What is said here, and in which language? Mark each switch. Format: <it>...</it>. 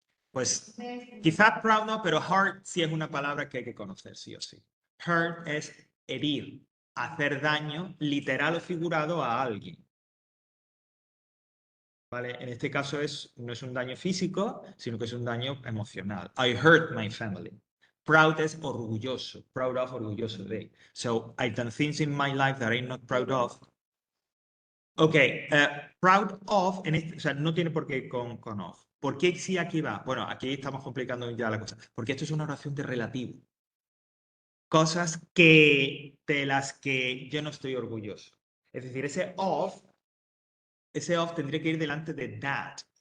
<es>Pues quizás proud no, pero hurt sí es una palabra que hay que conocer, sí o sí. Hurt es herir, hacer daño literal o figurado a alguien. ¿Vale? En este caso no es un daño físico, sino que es un daño emocional.</es> <en>I hurt my family. Proud</en> <es>es orgulloso. Proud of, orgulloso de.</es> <en>So, I've done things in my life that I'm not proud of.</en> <es>Ok, proud of, o sea, no tiene por qué ir con of. ¿Por qué sí aquí va? Bueno, aquí estamos complicando ya la cosa. Porque esto es una oración de relativo. Cosas de las que yo no estoy orgulloso. Es decir, ese of tendría que ir delante de that.</es>